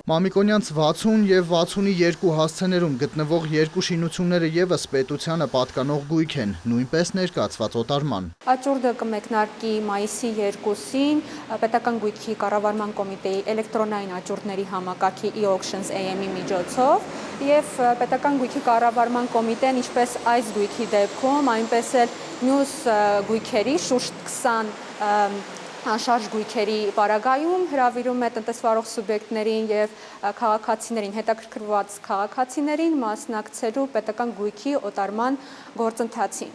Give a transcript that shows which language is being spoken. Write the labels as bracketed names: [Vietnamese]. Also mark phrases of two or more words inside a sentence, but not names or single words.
[Armenian] Մամիկոնյանց 60 եւ 62 հասցեներում գտնվող երկու շինությունները եւս պետությանը պատկանող գույք են, նույնպես ներկայացված օտարման։ Աճուրդը կմեկնարկի մայիսի 2-ին պետական գույքի կառավարման կոմիտեի էլեկտրոնային աճուրդների համակարգի e-auctions AM-ի միջոցով եւ պետական գույքի կառավարման կոմիտեն ինչպես այս գույքի դեպքում, այնպես էլ մյուս գույքերի շուրջ 20 անշարժ գույքերի պարագայում հրավիրում է տնտեսվարող սուբյեկտներին եւ քաղաքացիներին, հետաքրքրված քաղաքացիներին մասնակցելու պետական գույքի օտարման գործընթացին։